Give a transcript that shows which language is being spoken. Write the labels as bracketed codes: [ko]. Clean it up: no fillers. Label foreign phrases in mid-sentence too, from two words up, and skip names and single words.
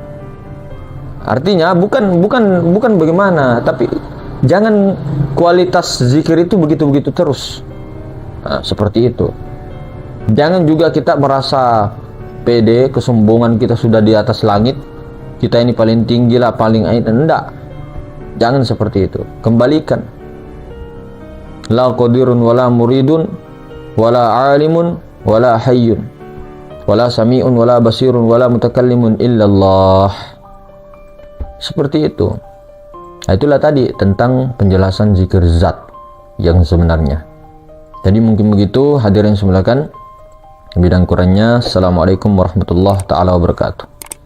[id] Artinya bukan bagaimana, tapi jangan kualitas zikir itu begitu-begitu terus. Nah, seperti itu. Jangan juga kita merasa pede, kesombongan kita sudah di atas langit, kita ini paling tinggi lah, paling enggak. Jangan seperti itu. Kembalikan. [ar] لا قادرٌ ولا مريدٌ ولا عالمٌ ولا حيٌّ ولا سميعٌ ولا بصيرٌ ولا متكلمٌ إلا الله. [id] Seperti itu. Nah, itulah tadi tentang penjelasan zikir zat yang sebenarnya. Jadi mungkin begitu hadirin semulakan. Lebih dan kurangnya, [ar] السلام عليكم ورحمة الله تعالى وبركاته.